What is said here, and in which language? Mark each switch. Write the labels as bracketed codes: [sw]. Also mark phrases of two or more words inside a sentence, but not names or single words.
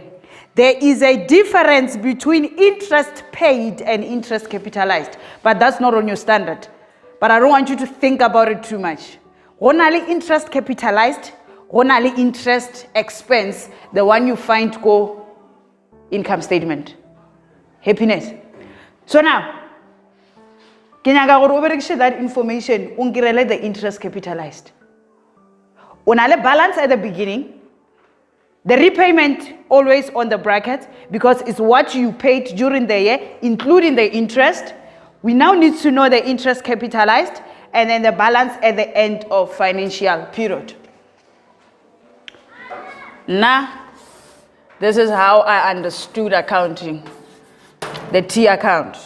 [en] There is a difference between interest paid and interest capitalized, but that's not on your standard. But I don't want you to think about it too much. Only interest capitalized, only interest expense, the one you find go income statement. Happiness. So now, [nso] ke nyaka gore o berekishe [en] that information [nso] o nkirele [en] the interest capitalized. [nso] O na le [en] balance at the beginning. The repayment always on the bracket because it's what you paid during the year, including the interest. We now need to know the interest capitalized and then the balance at the end of financial period. Now, this is how I understood accounting, the T account.